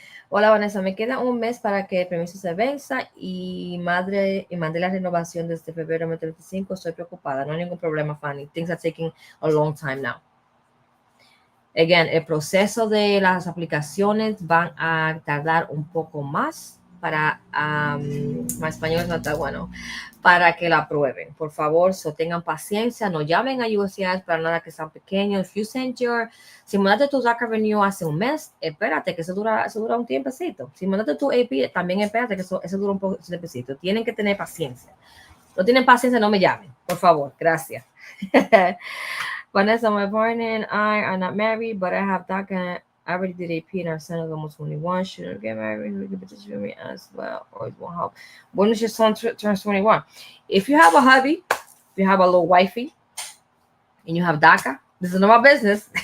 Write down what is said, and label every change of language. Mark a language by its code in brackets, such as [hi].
[es] Hola Vanessa, me queda un mes para que el permiso se venza y mandé la renovación desde febrero de 2025. Estoy preocupada. No hay ningún problema, Fanny. [en] Things are taking a long time now. [es] Again, el proceso de las aplicaciones van a tardar un poco más para, mi español no está bueno, para que la aprueben. Por favor, tengan paciencia, no llamen a USCIS para nada que sean pequeños. Si mandaste tu DACA Renew hace un mes, espérate que eso dura un tiempecito. Si mandaste tu AP, también espérate que eso dura un poco tiempecito. Tienen que tener paciencia. No tienen paciencia, no me llamen, por favor. Gracias. [en] Vanessa, my partner and I are not married, but I have DACA. I already did AP and our son is almost 21. Should I get married? We can petition for me as well, or it won't help. When does your son turns 21? If you have a hubby, if you have a little wifey, and you have DACA, this is not my business.